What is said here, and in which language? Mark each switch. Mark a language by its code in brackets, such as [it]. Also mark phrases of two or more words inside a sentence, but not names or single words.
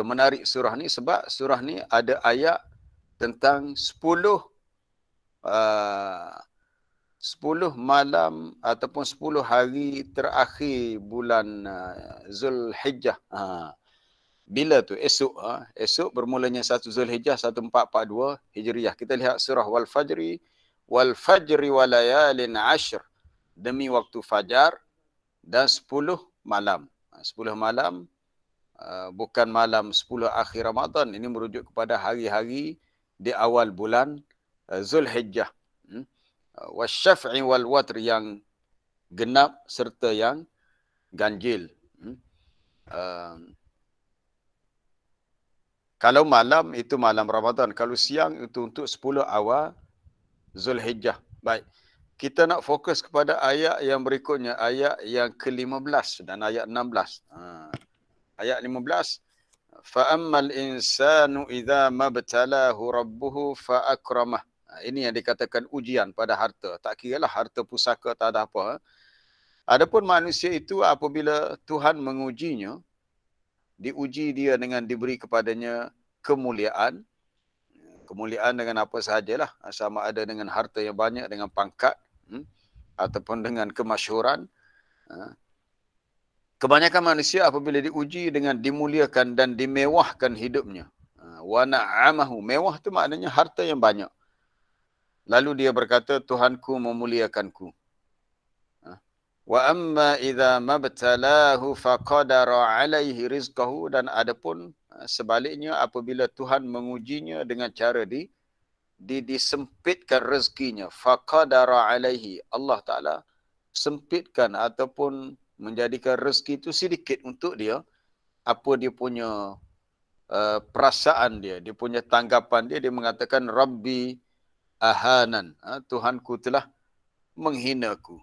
[ms] Menarik surah ni sebab surah ni ada ayat tentang 10 malam ataupun 10 hari terakhir bulan Zulhijjah. Bila tu? Esok. Esok bermulanya 1 Zulhijjah 1442 Hijriah. Kita lihat surah [ar] والفجر وليال عشر. [ms] Demi waktu fajar dan 10 malam. 10 malam, bukan malam 10 akhir Ramadan. Ini merujuk kepada hari-hari di awal bulan Zulhijjah. [ar] والشفع والوتر, [ms] yang genap serta yang ganjil. Kalau malam itu malam Ramadan. Kalau siang itu untuk 10 awal Zulhijjah. Baik. Kita nak fokus kepada ayat yang berikutnya, ayat yang ke-15 dan ayat 16. Ayat 15. [ar] فأما الإنسان إذا ما ابتلاه ربه فأكرمه. [ms] Ini yang dikatakan ujian pada harta. Tak kiralah harta pusaka tak ada apa. Adapun manusia itu apabila Tuhan mengujinya, diuji dia dengan diberi kepadanya kemuliaan. Kemuliaan dengan apa sahajalah. Sama ada dengan harta yang banyak, dengan pangkat, ataupun dengan kemasyhuran. Kebanyakan manusia apabila diuji dengan dimuliakan dan dimewahkan hidupnya. [ar] ونعمه. [ms] Mewah tu maknanya harta yang banyak. Lalu dia berkata, Tuhanku memuliakanku. [ar] وأما إذا ما ابتلاه فقدر عليه رزقه. [ms] Dan adapun sebaliknya apabila Tuhan mengujinya dengan cara disempitkan rezekinya, [ar] فقدر عليه, [ms] Allah Ta'ala sempitkan ataupun menjadikan rezeki itu sedikit untuk dia, apa dia punya perasaan dia punya tanggapan dia mengatakan [ar] ربي أهانن, [ms] Tuhanku telah menghinaku.